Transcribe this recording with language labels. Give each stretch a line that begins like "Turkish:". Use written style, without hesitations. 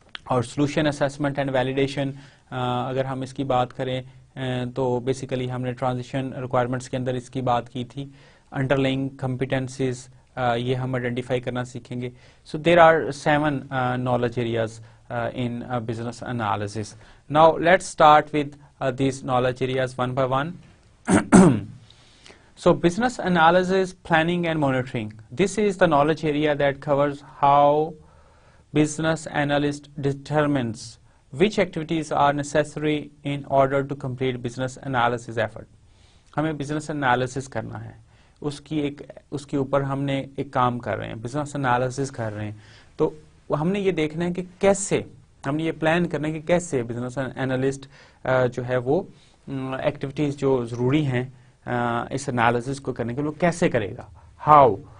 Hindi: और solution assessment and validation, अगर हम इसकी बात करें तो बेसिकली हमने ट्रांजिशन रिक्वायरमेंट्स के अंदर इसकी बात की थी. अंडरलाइंग कॉम्पिटेंसीज, ये हम आइडेंटिफाई करना सीखेंगे.
English: So there are 7 knowledge areas in business analysis. Now let's start with these knowledge areas one by one. So business analysis, planning and monitoring. This is the knowledge area that covers how business analyst determines which activities are necessary in order to complete business analysis effort.
Hindi: हमें business analysis करना है, उसके ऊपर हमने एक काम कर रहे हैं, business analysis कर रहे हैं. तो हमने ये देखना है कि कैसे, हमने ये प्लान करना है कि कैसे बिजनेस एनालिस्ट जो है वो एक्टिविटीज जो ज़रूरी हैं इस एनालिसिस को करने के लिए कैसे करेगा, हाउ.